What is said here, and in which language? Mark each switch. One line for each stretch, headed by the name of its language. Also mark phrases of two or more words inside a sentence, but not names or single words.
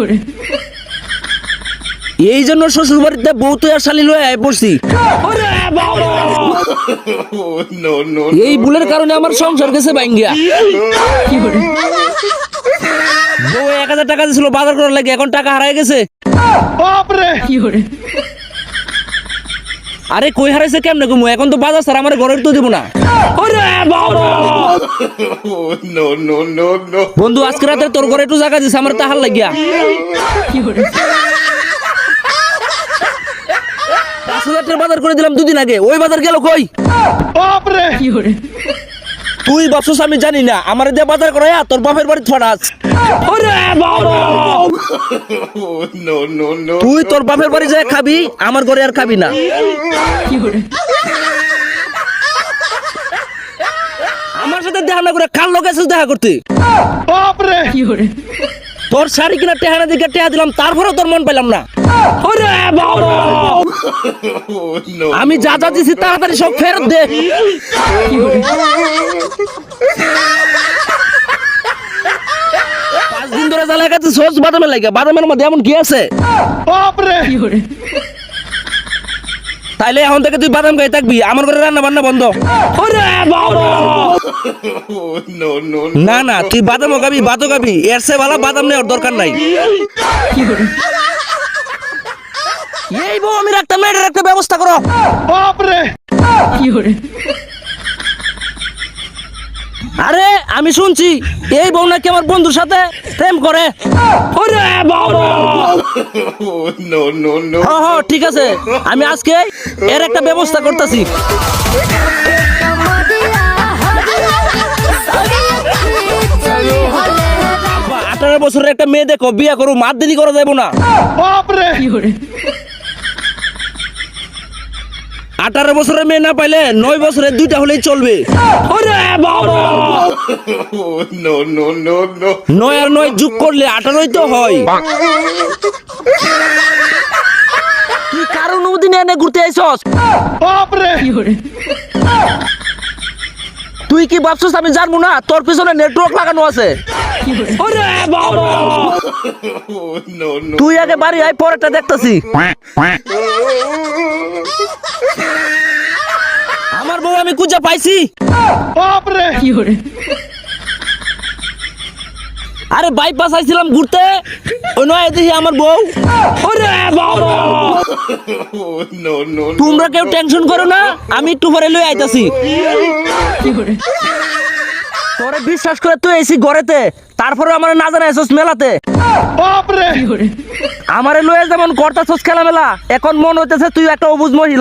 Bangla: এই জন্য শ্বশুর বাড়িতে বউ তো আর শালি লয়ে আয় পড়ছি। ওরে বাবা, এই ভুলের কারণে আমার সংসার গেছে ভাঙ্গিয়া। বউ 1000 টাকা দিছিল বাজার করার লাগে, এখন টাকা হারাই গেছে।
Hindi: बाप रे
Bangla: আরে কই হারাইছে কেমনে কমু, এখন তো বাজার স্যার আমার ঘরের তো দিব না। ওরে বাবা বন্ধু আজকে রাতে তোর ঘরে একটু জায়গা দিছে আমার তাহার লাগিয়া। 5000 টাকার বাজার করে দিলাম দুদিন আগে, ওই বাজার গেল কই?
Hindi: बाप रे
Bangla: তুই ভাবছস আমি জানি না, আমার দিয়ে বাজার করাইয়া তোর বাপের বাড়ি ছড়াস। ওরে বাবা তুই তোর বাপের বাড়ি যায় খাবি, আমার ঘরে আর খাবি না। আমার সাথে দেখা না করে কার লোক এসে দেখা করতে।
Hindi: बाप रे
Bangla: তোর শাড়ি কিনা টেহানা দিকে টেহা দিলাম, তারপরে তোর মন পেলাম না। ওরে বাবা আমি যা যা দিছি তাড়াতাড়ি সব ফেরত দে। 5 দিন ধরে জ্বালা খাচ্ছি সস বাদামের লাগে, বাদামের মধ্যে এমন কি আছে?
Hindi: बाप रे
Bangla: তাইলে এখন থেকে তুই বাদাম খাই থাকবি, আমার ঘরে রান্না বান্না বন্ধ। ওরে বাবা না না তুই বাদামও খাবি ভাতও খাবি, এর চেয়ে ভালো বাদাম নেওয়ার দরকার নাই। এই বউ আমি রাখতাম না, এটার একটা ব্যবস্থা করো।
Hindi: बाप रे
Bangla: আরে আমি শুনছি এই বউ নাকি আমার বন্ধুর সাথে প্রেম করে। ওরে বাবা হ্যাঁ ঠিক আছে, আমি আজকে এর একটা ব্যবস্থা করতেছি। 18 বছরের একটা মেয়ে দেখো বিয়ে করো, মার দেরি করা যাবো না।
Hindi: बाप रे
Bangla: 18 বছরের মেয়ে না পাইলে 9 বছরের 2টা হলেই চলবে। ওরে বাবা 9 আর 9 যোগ করলে 18ই তো হয়। তুই কারো অনুমতি নিয়ে এনে ঘুরতে আইছস?
Hindi: बाप रे
Bangla: তুই কি ভাবছস আমি জানবো না তোর পিছনে নেটওয়ার্ক লাগানো আছে? ওরে বাবা তুই আগে বাড়ি আয়, পরেরটা দেখতাছি। আমার বউ আমি খুঁজে পাইছি।
Hindi: बाप रे
Bangla: আরে বাইপাস আইছিলাম ঘুরতে, ওই নয় দেখি আমার বউ। ওরে বাবা তোমরা কেউ টেনশন করো না, আমি একটু পরে লই আইতাছি। তোরে বিশ্বাস করে তুই এসি ঘরেতে, তারপরে আমার না জানাইছস মেলাতে।
Hindi: बाप रे
Bangla: আমারে লয়ে যেমন করতাছস খেলা মেলা, এখন মন হইতেছে তুই একটা অবুঝ মহিলা।